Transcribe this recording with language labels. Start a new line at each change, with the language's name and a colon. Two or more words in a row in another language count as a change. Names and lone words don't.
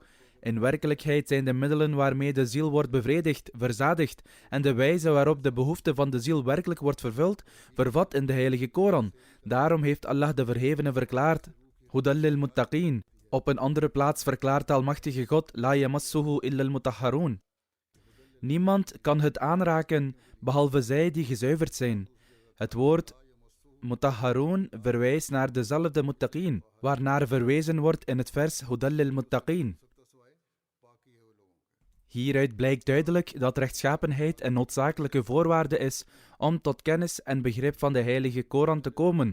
Dutch: In werkelijkheid zijn de middelen waarmee de ziel wordt bevredigd, verzadigd, en de wijze waarop de behoefte van de ziel werkelijk wordt vervuld, vervat in de Heilige Koran. Daarom heeft Allah de Verhevene verklaard,
Arabic: هدى للمتقين.
Dutch: Op een andere plaats verklaart de Almachtige God,
Arabic: لا يمسه إلا المطهرون.
Dutch: Niemand kan het aanraken, behalve zij die gezuiverd zijn. Het woord Mutahharoon verwijst naar dezelfde muttaqeen, waarnaar verwezen wordt in het vers
Arabic: هدى للمتقين.
Dutch: Hieruit blijkt duidelijk dat rechtschapenheid een noodzakelijke voorwaarde is om tot kennis en begrip van de heilige Koran te komen.